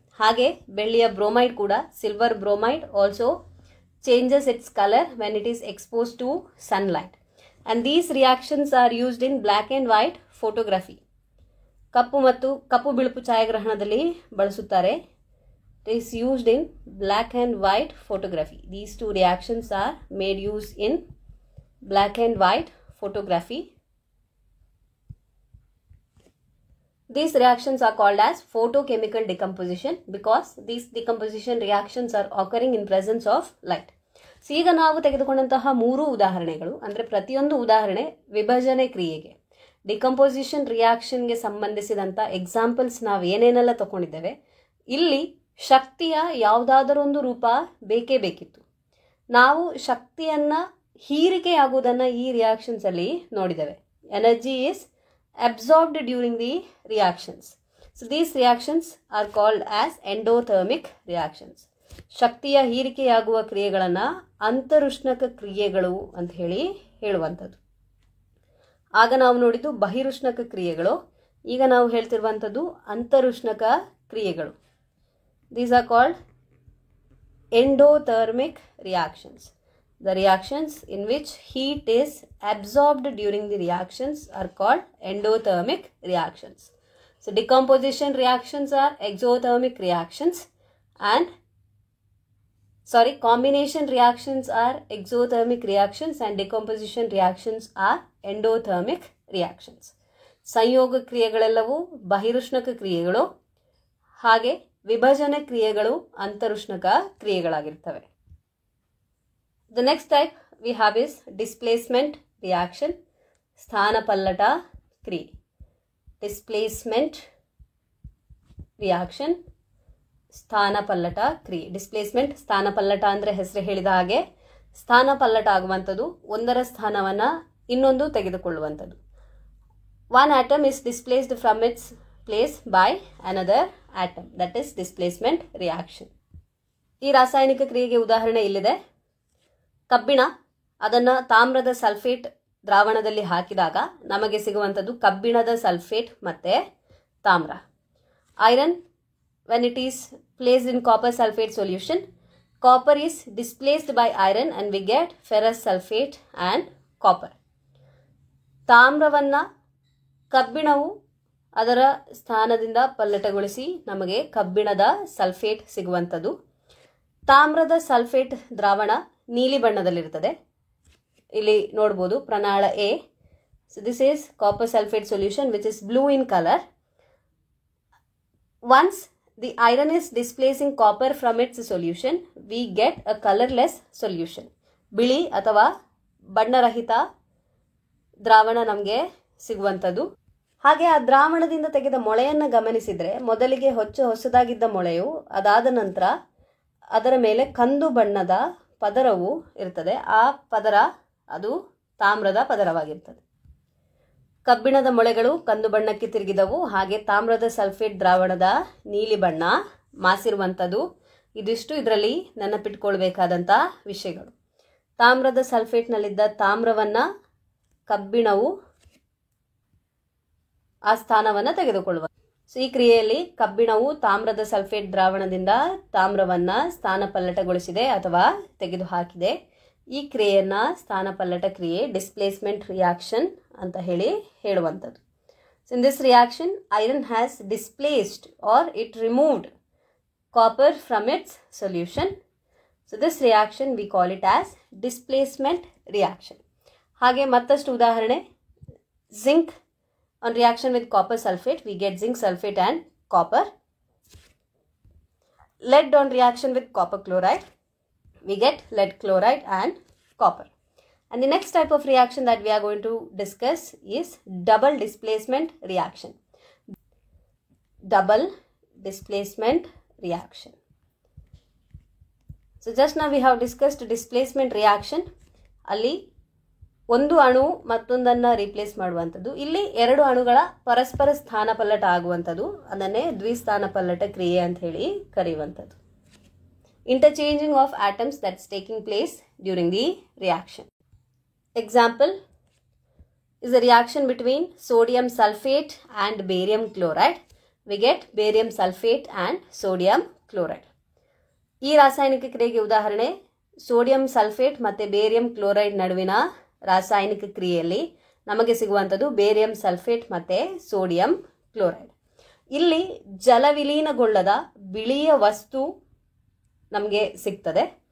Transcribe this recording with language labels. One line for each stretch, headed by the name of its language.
Kannada: ಹಾಗೆ ಬೆಳ್ಳಿಯ ಬ್ರೋಮೈಡ್ ಕೂಡ,
English: Silver bromide also changes its color when it is exposed to sunlight, and these reactions are used in black and white photography.
Kannada: ಕಪ್ಪು ಬಿಳುಪು ಛಾಯಾಗ್ರಹಣದಲ್ಲಿ ಬಳಸುತ್ತಾರೆ.
English: It is used in black and white photography. These two reactions are made use in black and white photography. These reactions are called as photochemical decomposition because these decomposition reactions are occurring in presence of light.
Kannada: So ಈಗ ನಾವು ತೆಗೆದುಕೊಂಡಂತಹ 3 ಉದಾಹರಣೆಗಳು, ಅಂದರೆ ಪ್ರತಿಯೊಂದು ಉದಾಹರಣೆ ವಿಭಜನೆ ಕ್ರಿಯೆಗೆ, decomposition ರಿಯಾಕ್ಷನ್ಗೆ ಸಂಬಂಧಿಸಿದಂಥ examples ನಾವು ಏನೇನೆಲ್ಲ ತಗೊಂಡಿದ್ದೇವೆ. ಇಲ್ಲಿ ಶಕ್ತಿಯ ಯಾವುದಾದರೊಂದು ರೂಪ ಬೇಕೇ ಬೇಕಿತ್ತು. ನಾವು ಶಕ್ತಿಯನ್ನು ಹೀರಿಕೆಯಾಗುವುದನ್ನು ಈ ರಿಯಾಕ್ಷನ್ಸಲ್ಲಿ ನೋಡಿದ್ದೇವೆ.
English: Energy is absorbed during the reactions. So these reactions are called as endothermic reactions.
Kannada: ಶಕ್ತಿಯ ಹೀರಿಕೆಯಾಗುವ ಕ್ರಿಯೆಗಳನ್ನು ಅಂತರುಷ್ಣಕ ಕ್ರಿಯೆಗಳು ಅಂತ ಹೇಳುವಂಥದ್ದು. ಆಗ ನಾವು ನೋಡಿದ್ದು ಬಹಿರುಷ್ಣಕ ಕ್ರಿಯೆಗಳು, ಈಗ ನಾವು ಹೇಳ್ತಿರುವಂಥದ್ದು ಅಂತರುಷ್ಣಕ ಕ್ರಿಯೆಗಳು.
English: These are called endothermic reactions. The reactions in which heat is absorbed during the reactions are called endothermic reactions. So decomposition reactions are exothermic reactions and combination reactions are exothermic reactions and decomposition reactions are endothermic reactions.
Kannada: ಸಂಯೋಗ ಕ್ರಿಯೆಗಳೆಲ್ಲವೂ ಬಹಿರುಷ್ಣಕ ಕ್ರಿಯೆಗಳು, ಹಾಗೆ ವಿಭಜನೆ ಕ್ರಿಯೆಗಳು ಅಂತರುಷ್ಣಕ ಕ್ರಿಯೆಗಳಾಗಿರ್ತವೆ.
English: The next type we have is displacement reaction,
Kannada: ಸ್ಥಾನಪಲ್ಲಟ ಕ್ರಿಯೆ.
English: Displacement reaction,
Kannada: ಸ್ಥಾನಪಲ್ಲಟ ಕ್ರಿಯೆ. Displacement, ಸ್ಥಾನಪಲ್ಲಟ ಅಂದರೆ ಹೆಸರು ಹೇಳಿದ ಹಾಗೆ ಸ್ಥಾನಪಲ್ಲಟ ಆಗುವಂಥದ್ದು, ಒಂದರ ಸ್ಥಾನವನ್ನು ಇನ್ನೊಂದು ತೆಗೆದುಕೊಳ್ಳುವಂಥದ್ದು.
English: One atom is displaced from its place by another atom. That is displacement reaction.
Kannada: ಈ ರಾಸಾಯನಿಕ ಕ್ರಿಯೆಗೆ ಉದಾಹರಣೆ ಇಲ್ಲಿದೆ. ಕಬ್ಬಿಣ, ಅದನ್ನು ತಾಮ್ರದ ಸಲ್ಫೇಟ್ ದ್ರಾವಣದಲ್ಲಿ ಹಾಕಿದಾಗ ನಮಗೆ ಸಿಗುವಂಥದ್ದು ಕಬ್ಬಿಣದ ಸಲ್ಫೇಟ್ ಮತ್ತು ತಾಮ್ರ.
English: Iron, when it is placed in copper sulfate solution, copper is displaced by iron and we get ferrous sulfate and copper.
Kannada: ತಾಮ್ರವನ್ನು ಕಬ್ಬಿಣವು ಅದರ ಸ್ಥಾನದಿಂದ ಪಲ್ಲಟಗೊಳಿಸಿ ನಮಗೆ ಕಬ್ಬಿಣದ ಸಲ್ಫೇಟ್ ಸಿಗುವಂಥದ್ದು. ತಾಮ್ರದ ಸಲ್ಫೇಟ್ ದ್ರಾವಣ ನೀಲಿ ಬಣ್ಣದಲ್ಲಿರುತ್ತದೆ. ಇಲ್ಲಿ ನೋಡ್ಬೋದು ಪ್ರನಾಳ A.
English: So this is copper sulphate solution which is blue in colour. Once the iron is displacing copper from its solution, we get a colorless solution.
Kannada: ಬಿಳಿ ಅಥವಾ ಬಣ್ಣರಹಿತ ದ್ರಾವಣ ನಮಗೆ ಸಿಗುವಂಥದ್ದು. ಹಾಗೆ ಆ ದ್ರಾವಣದಿಂದ ತೆಗೆದ ಮೊಳೆಯನ್ನು ಗಮನಿಸಿದರೆ, ಮೊದಲಿಗೆ ಹೊಸದಾಗಿದ್ದ ಮೊಳೆಯು ಅದಾದ ನಂತರ ಅದರ ಮೇಲೆ ಕಂದು ಬಣ್ಣದ ಪದರವು ಇರ್ತದೆ. ಆ ಪದರ ಅದು ತಾಮ್ರದ ಪದರವಾಗಿರ್ತದೆ. ಕಬ್ಬಿಣದ ಮೊಳೆಗಳು ಕಂದು ಬಣ್ಣಕ್ಕೆ ತಿರುಗಿದವು, ಹಾಗೆ ತಾಮ್ರದ ಸಲ್ಫೇಟ್ ದ್ರಾವಣದ ನೀಲಿ ಬಣ್ಣ ಮಾಸಿರುವಂಥದ್ದು. ಇದಿಷ್ಟು ಇದರಲ್ಲಿ ನೆನಪಿಟ್ಕೊಳ್ಬೇಕಾದಂಥ ವಿಷಯಗಳು. ತಾಮ್ರದ ಸಲ್ಫೇಟ್ನಲ್ಲಿದ್ದ ತಾಮ್ರವನ್ನು ಕಬ್ಬಿಣವು ಆ ಸ್ಥಾನವನ್ನು ತೆಗೆದುಕೊಳ್ಳುವ. ಸೊ ಈ ಕ್ರಿಯೆಯಲ್ಲಿ ಕಬ್ಬಿಣವು ತಾಮ್ರದ ಸಲ್ಫೇಟ್ ದ್ರಾವಣದಿಂದ ತಾಮ್ರವನ್ನು ಸ್ಥಾನಪಲ್ಲಟಗೊಳಿಸಿದೆ ಅಥವಾ ತೆಗೆದುಹಾಕಿದೆ. ಈ ಕ್ರಿಯೆಯನ್ನು ಸ್ಥಾನಪಲ್ಲಟ ಕ್ರಿಯೆ, ಡಿಸ್ಪ್ಲೇಸ್ಮೆಂಟ್ ರಿಯಾಕ್ಷನ್ ಅಂತ ಹೇಳುವಂಥದ್ದು.
English: So in this reaction iron has displaced or it removed copper from its solution. So this reaction we call it as displacement reaction.
Kannada: ಹಾಗೆ ಮತ್ತಷ್ಟು ಉದಾಹರಣೆ,
English: zinc on reaction with copper sulfate we get zinc sulfate and copper. lead on reaction with copper chloride, we get lead chloride and copper. And the next type of reaction that we are going to discuss is double displacement reaction. Double displacement reaction. So just now we have discussed displacement reaction.
Kannada: ಅಲ್ಲಿ ಒಂದು ಅಣು ಮತ್ತೊಂದನ್ನು replace ಮಾಡುವಂಥದ್ದು. ಇಲ್ಲಿ ಎರಡು ಅಣುಗಳ ಪರಸ್ಪರ ಸ್ಥಾನಪಲ್ಲಟ ಆಗುವಂಥದ್ದು, ಅದನ್ನೇ ದ್ವಿಸ್ಥಾನಪಲ್ಲಟ ಕ್ರಿಯೆ ಅಂತ ಹೇಳಿ ಕರೆಯುವಂಥದ್ದು.
English: Interchanging of atoms that's taking place during the reaction. Example is a reaction between sodium sulfate and barium chloride. We get barium sulfate and sodium chloride.
Kannada: ಈ ರಾಸಾಯನಿಕ ಕ್ರಿಯೆಗೆ ಉದಾಹರಣೆ ಸೋಡಿಯಂ ಸಲ್ಫೇಟ್ ಮತ್ತು ಬೇರಿಯಂ ಕ್ಲೋರೈಡ್ ನಡುವಿನ ರಾಸಾಯನಿಕ ಕ್ರಿಯೆಯಲ್ಲಿ ನಮಗೆ ಸಿಗುವಂಥದ್ದು ಬೇರಿಯಂ ಸಲ್ಫೇಟ್ ಮತ್ತು ಸೋಡಿಯಂ ಕ್ಲೋರೈಡ್. ಇಲ್ಲಿ ಜಲವಿಲೀನಗೊಳ್ಳದ ಬಿಳಿಯ ವಸ್ತು ನಮಗೆ ಸಿಗ್ತದೆ.